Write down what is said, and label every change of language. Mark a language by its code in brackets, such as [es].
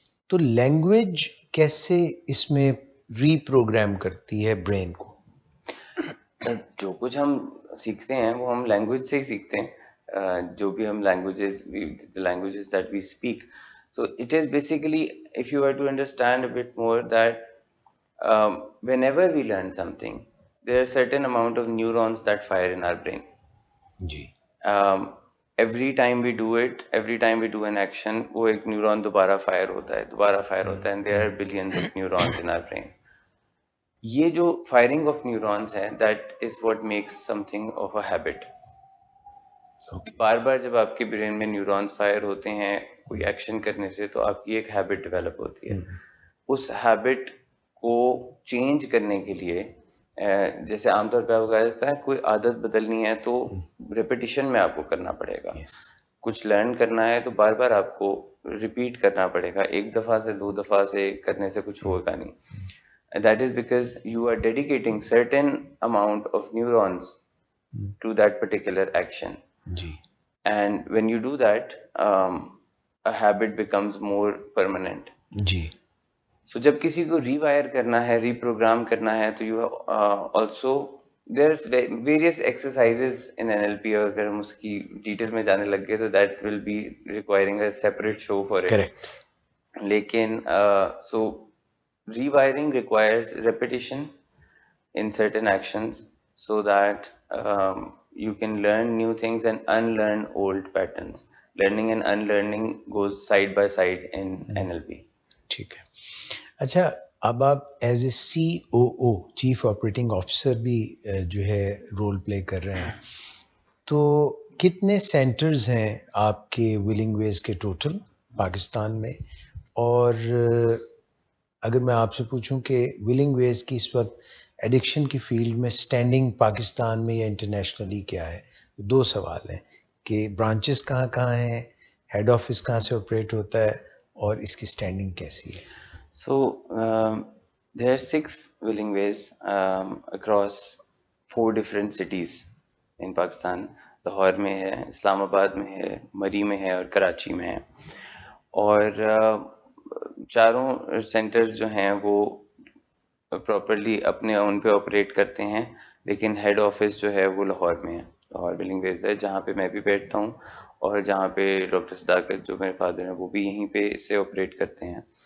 [ur] تو لینگویج کیسے اس میں ری پروگرام کرتی ہے برین کو؟ جو کچھ ہم سیکھتے ہیں وہ ہم لینگویج سے ہی سیکھتے ہیں. جو بھی ہم [en] languages that we speak. So it is basically, if you were to understand a bit more, that whenever we learn something, there are certain amount of neurons that fire in our brain. [ur] جی. [en] Every time we do it, every time we do an action, [ur] وہ ایک neuron دوبارہ fire ہوتا ہے [en] and there are billions of neurons in our brain. [ur] یہ جو firing of neurons ہے [en] that is what makes something of a habit. [ur] بار بار جب آپ کے برین میں نیورونز فائر ہوتے ہیں کوئی ایکشن کرنے سے تو آپ کی ایک ہیبٹ ڈیولپ ہوتی ہے. اس ہیبٹ کو چینج کرنے کے لیے جیسے عام طور پہ آپ کو کہا جاتا ہے کوئی عادت بدلنی ہے تو ریپیٹیشن میں آپ کو کرنا پڑے گا. کچھ لرن کرنا ہے تو بار بار آپ کو ریپیٹ کرنا پڑے گا، ایک دفعہ سے 2 دفعہ سے کرنے سے کچھ ہوگا نہیں. [en] That is because you are dedicating certain amount of neurons to that particular action. [ur] جی. [en] And when you do that, a habit becomes more permanent. [ur] جی. So جب کسی کو ری وائر کرنا ہے، ری پروگرام کرنا ہے تو [en] you also there's various exercises in NLP. [ur] اگر ہم اس کی ڈیٹیل میں جانے لگ گئے تو [en] that will be requiring a separate show for it. Correct. لیکن so rewiring requires repetition in certain actions so that you can learn new things and unlearn old patterns. Learning and unlearning goes side by side in NLP. [ur] ٹھیک ہے. اچھا، اب آپ as a COO chief operating officer بھی جو ہے role play کر رہے ہیں، تو کتنے سینٹرز ہیں آپ کے ولنگ ویز کے ٹوٹل؟ پاکستان میں. اور اگر میں آپ سے پوچھوں کہ ولنگ ویز کی اس وقت ایڈکشن کی فیلڈ میں سٹینڈنگ پاکستان میں یا انٹرنیشنلی کیا ہے؟ دو سوال ہیں کہ برانچز کہاں کہاں ہیں، ہیڈ آفس کہاں سے آپریٹ ہوتا ہے، اور اس کی سٹینڈنگ کیسی ہے؟ [en] So there are 6 willing ways across 4 different cities in Pakistan. [ur] Lahore میں ہے، اسلام آباد میں ہے، مری میں ہے اور کراچی میں ہے. اور چاروں سینٹرز جو ہیں وہ پراپرلی اپنے ان پہ آپریٹ کرتے ہیں، لیکن ہیڈ آفس جو ہے وہ لاہور میں ہے، لاہور ولنگ ویز ہے، جہاں پہ میں بھی بیٹھتا ہوں اور جہاں پہ ڈاکٹر صداقت جو میرے فادر ہیں وہ بھی یہیں پہ سے آپریٹ کرتے ہیں.